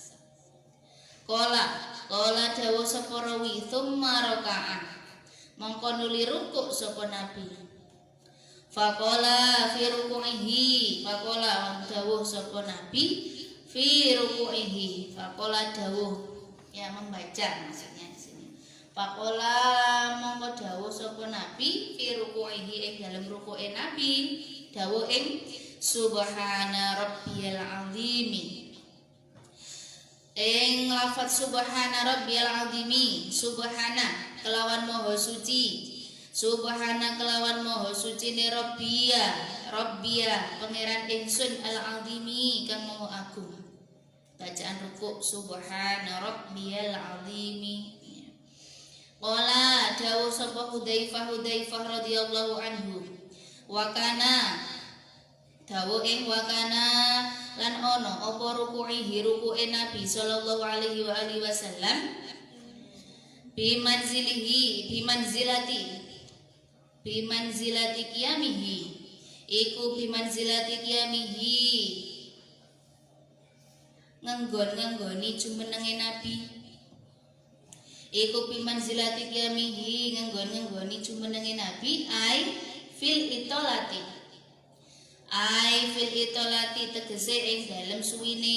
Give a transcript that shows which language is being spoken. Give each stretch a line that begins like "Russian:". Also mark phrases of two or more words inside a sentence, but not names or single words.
Javanese: Kala dawuh sapa rawi,
Arabic: thumma raka'a
Javanese: mongko nuli rukuk sapa nabi.
Arabic: Faqala fi ruku'ihi
Javanese: dawuh sapa nabi
Arabic: fi ruku'ihi. Faqala dawuh
Indonesian: ya membaca maksudnya di sini.
Javanese: Faqala mongko dawuh sapa nabi
Arabic: fi ruku'ihi
Javanese: ing dalem rukuke nabi dawuh ing
Arabic: subhana rabbiyal azimi.
Javanese: Ing lafaz
Arabic: subhana rabbiyal azimi,
Javanese: subhana kelawan maha suci. Subhana kelawan maha suci ne Rabbiya pangeran ingsun al-azimi kang maha agung.
Indonesian: Bacaan rukuk
Arabic: subhana rabbiyal azimi.
Javanese: Qala dawuh sapa Hudzaifah
Arabic: radhiyallahu anhu.
Javanese: Wakana dawuh ing wakana lan ono apa rukuke nabi
Arabic: sallallahu alaihi wasallam bimanzilati qiyamihi
Javanese: iku
Arabic: bimanzilati qiyamihi
Javanese: nganggon-nganggoni jumenenge nabi iku
Arabic: bimanzilati qiyamihi
Javanese: nganggon-nganggoni jumenenge nabi
Arabic: fil itolati
Javanese: tegese ing dalem suwine.